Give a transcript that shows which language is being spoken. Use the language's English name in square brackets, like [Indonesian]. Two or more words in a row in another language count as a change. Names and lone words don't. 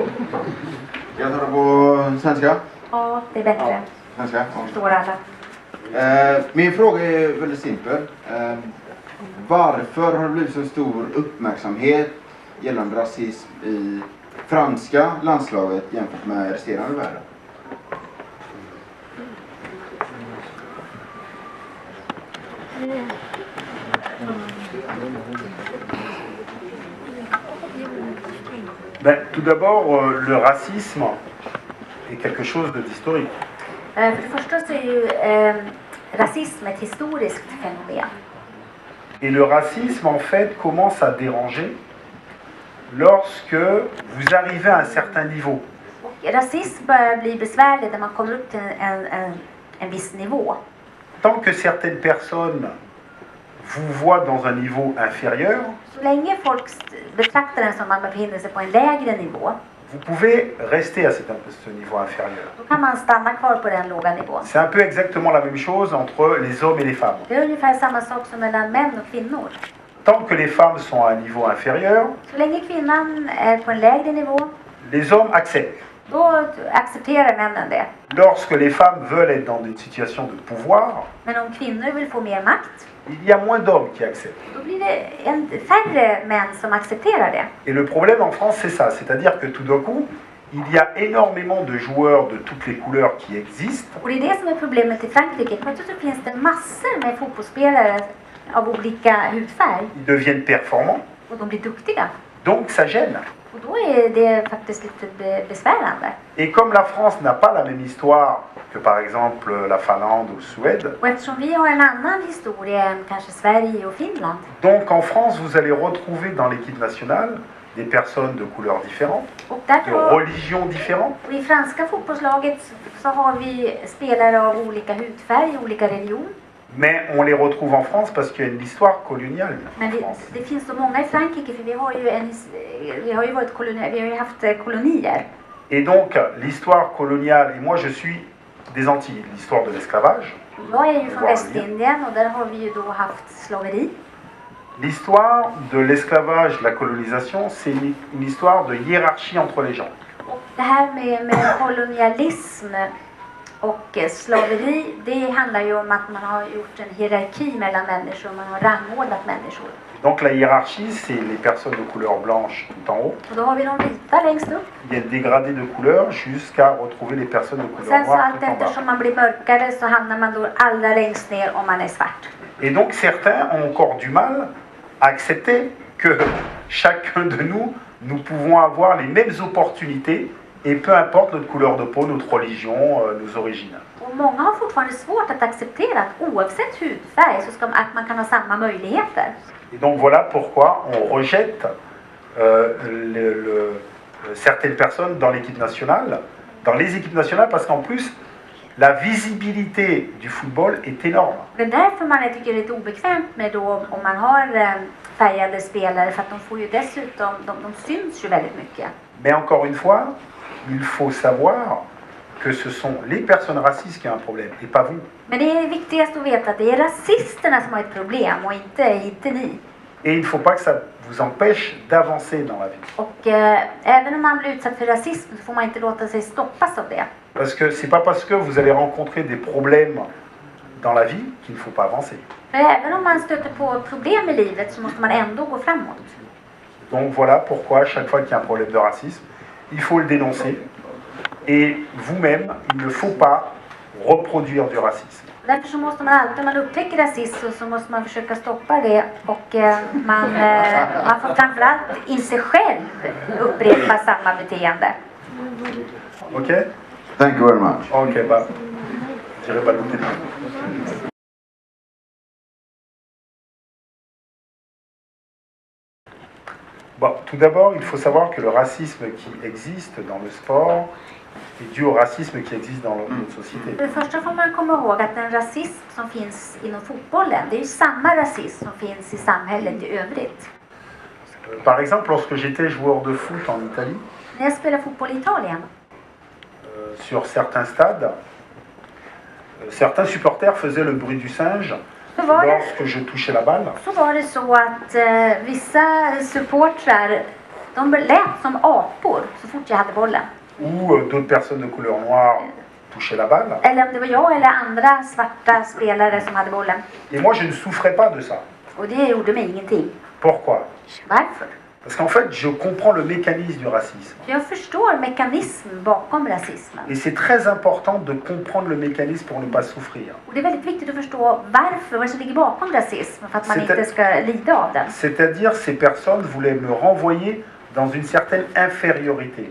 [Swedish] Jag tar det på svenska. Ja, det är bättre. Svenska. Förstår alla. Min fråga är väldigt simpel. Varför har det blivit så stor uppmärksamhet gällande rasism i franska landslaget jämfört med resterande världen? [French] Ben, tout d'abord, le racisme est quelque chose d'historique. [Swedish] För det första så är ju rasism ett historiskt fenomen. [French] Et le racisme, en fait, commence à déranger lorsque vous arrivez à un certain niveau. [Swedish] Och rasism börjar bli besvärlig när man kommer upp till en viss nivå. [French] Tant que certaines personnes vous voient dans un niveau inférieur, [Swedish] Så länge folk betraktar den som att man befinner sig på en lägre nivå, [French] vous pouvez rester à ce niveau inférieur. [Swedish] då kan man stanna kvar på den låga nivån. [French] C'est un peu exactement la même chose entre les hommes et les femmes. [Swedish] Det är ungefär samma sak som mellan män och kvinnor. [French] Tant que les femmes sont à un niveau inférieur, [Swedish] Så länge kvinnan är på en lägre nivå, [French] les hommes acceptent. [Swedish] då accepterar männen det. [French] Lorsque les femmes veulent être dans une situation de pouvoir, [Swedish] Men om kvinnor vill få mer makt, [French] il y a moins d'hommes qui acceptent. [Swedish] då blir det färre män som accepterar det. [French] Et le problème en France, c'est ça. C'est-à-dire que tout d'un coup, il y a énormément de joueurs de toutes les couleurs qui existent. [Swedish] Och det är det som är problemet i Frankrike. Plötsligt så finns det massor med fotbollsspelare av olika hudfärg. [French] Ils deviennent performants. [Swedish] Och de blir duktiga. [French] Donc ça gêne. [Swedish] Och då är det faktiskt lite besvärande. [French] Et comme la France n'a pas la même histoire que par exemple la Finlande ou Suède, [Swedish] Och eftersom vi har en annan historia än kanske Sverige och Finland. [French] donc en France, vous allez retrouver dans l'équipe nationale des personnes de couleurs différentes, [Swedish] Och de därför, [French] religions différentes, [Swedish] och i franska fotbollslaget så har vi spelare av olika hudfärg, olika religion. [French] mais on les retrouve en France parce qu'il y a une histoire coloniale en [Swedish] Men [French] France. [Swedish] det finns så många i Frankrike för vi har ju varit kolonier, vi har ju haft kolonier. [French] Et donc l'histoire coloniale, et moi je suis des Antilles, l'histoire de l'esclavage, [Swedish] Jag är ju från Västindien och där har vi ju då haft slaveri. [French] l'histoire de l'esclavage, de la colonisation, c'est une histoire de hiérarchie entre les gens. [Swedish] Och det här med kolonialism och slaveri, det handlar ju om att man har gjort en hierarki mellan människor, man har rangordnat människor. [French] Donc la hiérarchie, c'est les personnes de couleur blanche tout en haut. [Swedish] Och då har vi de vita längst upp. [French] Il y a des dégradés de couleur jusqu'à retrouver les personnes de [Swedish] Och [French] couleur [Swedish] sen så [French] noire [Swedish] allt [French] tout en bas. [Swedish] eftersom man blir mörkare så hamnar man då allra längst ner om man är svart. [French] Et donc certains ont encore du mal à accepter que chacun de nous, nous pouvons avoir les mêmes opportunités et peu importe notre couleur de peau, notre religion, nos origines. [Swedish] Och många har fortfarande svårt att acceptera att oavsett hudfärg så ska att man kan ha samma möjligheter. [French] Et donc voilà pourquoi on rejette certaines personnes dans l'équipe nationale, dans les équipes nationales, parce qu'en plus, la visibilité du football est énorme. [Swedish] Det är därför man tycker det är lite obekvämt med då om man har färgade spelare för att de får ju dessutom, de syns ju väldigt mycket. [French] Mais encore une fois, il faut savoir que ce sont les personnes racistes qui ont un problème, et pas vous. [Swedish] Men det är viktigast att veta att det är rasisterna som har ett problem och inte ni. [French] Et il ne faut pas que ça vous empêche d'avancer dans la vie. [Swedish] Och även om man blir utsatt för rasism så får man inte låta sig stoppas av det. [French] Parce que c'est pas parce que vous allez rencontrer des problèmes dans la vie qu'il ne faut pas avancer. [Swedish] För även om man stöter på problem i livet så måste man ändå gå framåt. [French] Donc voilà pourquoi chaque fois qu'il y a un problème de racisme, il faut le dénoncer. Et vous-même, il ne faut pas reproduire du racisme. [Swedish] Därför så måste man alltid, om man upptäcker rasism så måste man försöka stoppa det och man får framförallt i sig själv upprepa samma beteende. Ok? [English] Thank you very much. [French] Ok, bah, je dirais pas le thème. Bon, tout d'abord, il faut savoir que le racisme qui existe dans le sport est dû au racisme qui existe dans notre société. [Swedish] För det första får man komma ihåg att den rasism som finns inom fotbollen, det är ju samma rasism som finns i samhället i övrigt. [French] Par exemple, lorsque j'étais joueur de foot en Italie, [Swedish] När jag spelade fotboll i Italien, [French] sur certains stades, certains supporters faisaient le bruit du singe [Swedish] Hur var det? [French] lorsque je touchais la balle, [Swedish] Så var det så att vissa supportrar, de lät som apor så fort jag hade bollen. [French] ou d'autres personnes de couleur noire touchaient la balle. [Swedish] Eller om det var jag eller andra svarta spelare som hade bollen. [French] Et moi, je ne souffrais pas de ça. [Swedish] Och det gjorde mig ingenting. [French] Pourquoi? [Swedish] Varför? [French] Parce qu'en fait, je comprends le mécanisme du racisme. [Swedish] För jag förstår mekanismen bakom rasismen. [French] Et c'est très important de comprendre le mécanisme pour ne pas souffrir. [Swedish] Och det är väldigt viktigt att förstå varför, vad som ligger bakom rasism för att man inte ska lida av den. [French] C'est-à-dire, ces personnes voulaient me renvoyer dans une certaine infériorité.